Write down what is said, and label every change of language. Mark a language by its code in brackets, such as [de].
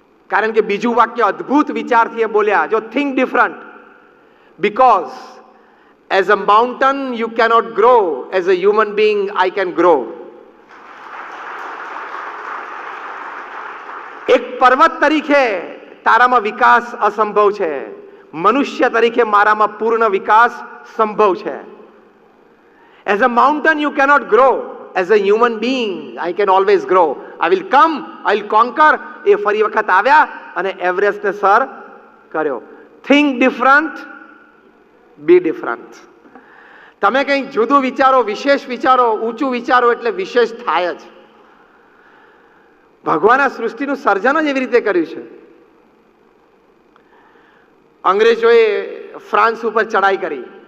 [gu] કારણ કે બીજું વાક્ય અદ્ભુત વિચારથી એ બોલ્યા, [en] જો think different, because as a mountain you cannot grow, as a human being I can grow. [gu] એક પર્વત તરીકે તારામાં વિકાસ અસંભવ છે, મનુષ્ય તરીકે મારામાં પૂર્ણ વિકાસ સંભવ છે. [en] As a mountain you cannot grow, as a human being I can always grow. I will come, I will conquer. [gu] એ ફરી વખત આવ્યા અને એવરેસ્ટને સર કર્યો. [en] think different, be different. [gu] તમે કંઈક જુદું વિચારો, વિશેષ વિચારો, ઊંચું વિચારો એટલે વિશેષ થાય જ. ભગવાન આ સૃષ્ટિનું સર્જન જ એવી રીતે કર્યું છે. અંગ્રેજોએ ફ્રાન્સ ઉપર ચડાઈ કરી.